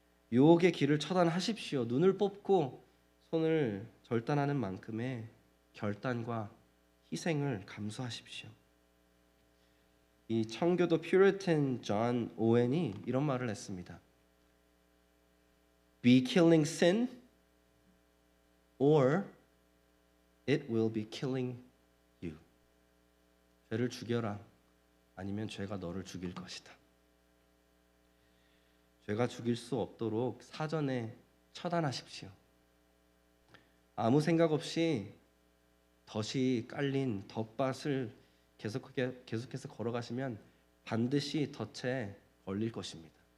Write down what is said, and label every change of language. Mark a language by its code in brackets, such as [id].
[ko] 유혹의 길을 처단하십시오. 눈을 뽑고 손을 절단하는 만큼의 결단과 희생을 감수하십시오. 이 청교도 퓨리탄 존 오웬이 이런 말을 했습니다. [en] Be killing sin or it will be killing you. [ko] 죄를 죽여라. 아니면 죄가 너를 죽일 것이다. 죄가 죽일 수 없도록 사전에 처단하십시오. 아무 생각 없이 덫이 깔린 덫밭을 계속해서 걸어가시면 반드시 덫에 걸릴 것입니다.